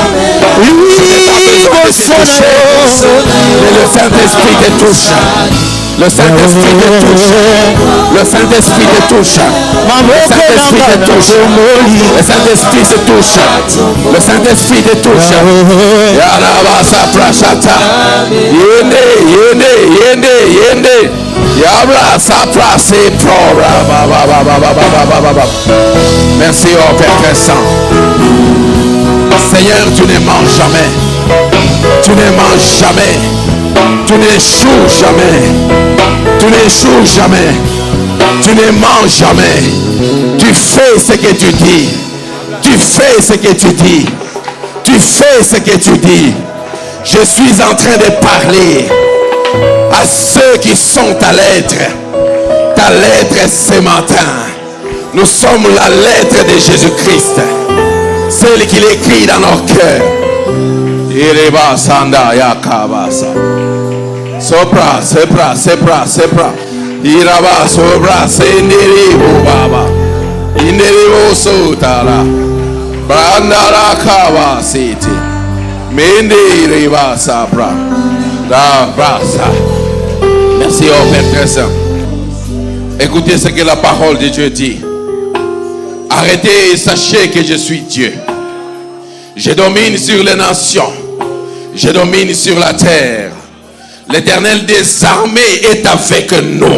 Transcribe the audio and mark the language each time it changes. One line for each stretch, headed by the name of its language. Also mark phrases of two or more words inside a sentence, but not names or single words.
French: Tu n'as pas besoin de te toucher, mais le Saint-Esprit te touche. Le Saint-Esprit te touche. Le Saint-Esprit te touche. Le Saint-Esprit te touche. Le Saint-Esprit te touche. Le Saint-Esprit te touche. Yarabasa prashata. Yende, yende, yende, yende. Yabrasa prase pro. Merci au Père très saint. Seigneur, tu ne manges jamais. Tu ne manges jamais. Tu n'échoues jamais. Tu n'échoues jamais. Tu ne manges jamais. Tu fais ce que tu dis. Tu fais ce que tu dis. Tu fais ce que tu dis. Je suis en train de parler à ceux qui sont ta lettre. Ta lettre ce matin. Nous sommes la lettre de Jésus-Christ. Celle qu'il écrit dans nos cœurs. Sopra, sepra, sepra, sepra. Iraba, sobra, senderibo, baba. Inderibo, sotala. Brandara, kava, siti. Menderiba, sabra. Da, brasa. Merci au Père très saint. Écoutez ce que la parole de Dieu dit. Arrêtez et sachez que je suis Dieu. Je domine sur les nations. Je domine sur la terre. L'Éternel des armées est avec nous.